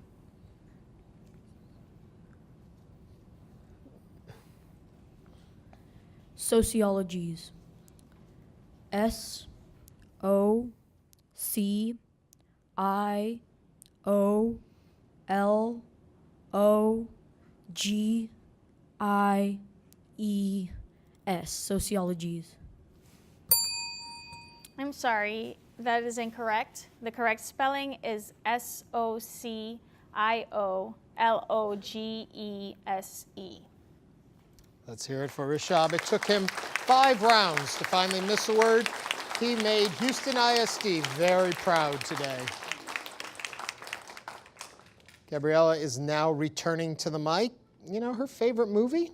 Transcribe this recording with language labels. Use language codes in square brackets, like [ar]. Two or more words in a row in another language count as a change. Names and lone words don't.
[en] Sociologies. S-O-C-I-O-L-O-G-I-E-S. Sociologies. I'm sorry, that is incorrect. The correct spelling is S-O-C-I-O-L-O-G-E-S-E. Let's hear it for Rishab. It took him 5 rounds to finally miss a word. He made Houston ISD very proud today. Gabriella is now returning to the mic. You know, her favorite movie?